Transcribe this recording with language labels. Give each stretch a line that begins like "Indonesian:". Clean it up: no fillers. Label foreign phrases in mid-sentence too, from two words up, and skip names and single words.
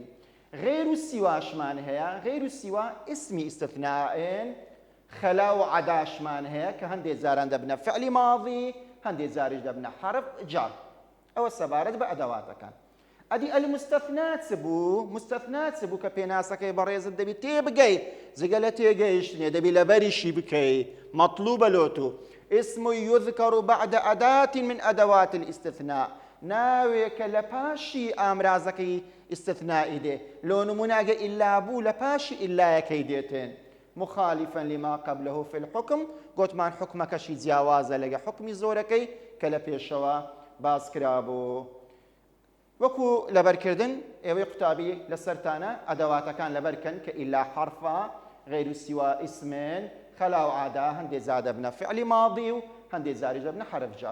Central Kurdish: غیر و سیواشمان هەیە غیر و سیوا ئیسمی ئیستثناءن خەلا و عەداشمان هەیە کە هەندێک جاران دەبنە فعلی ماضی هەندێک جاریش دەبنە
Arabic: حرف جار
Central Kurdish: ئەوە سەبارەت بە ئەدەواتەکان. ئەدی المستثنات بوو مستثنات بوو کە پێناسەکەی بەڕێزت دەبی تێبگەیت جگە لە تێگەیشتنێ دەبی لەبەریشی بکەیت مەطلوبە لۆتو
Arabic: اسم يذكر بعد أداة من أدوات الاستثناء
Central Kurdish: ناوێکە لە پاشی ئامرازەکەی ئیستثنائی دێ لۆ نموناگە ئیلا بوو لە پاشی ئیلایەکەی دێتێن
Arabic: مخالفا لما قبله في الحكم
Central Kurdish: گوتمان حکمەکەشی جیاوازە لەگە حکمی زۆرەکەی کە لە پێشەوە باس کرابوو. وەکو لەبەرکردن ئێوەی قوتابی لەسەرتانە ئەدەواتەکان لەبەرکەن کە ئیلا حرفە غیر و سیوا ئیسمن خەلا و عادا هەندێک جا دەبنە فعلی ماضی و هەندێک جاریش دەبنە
Arabic: حرف جار.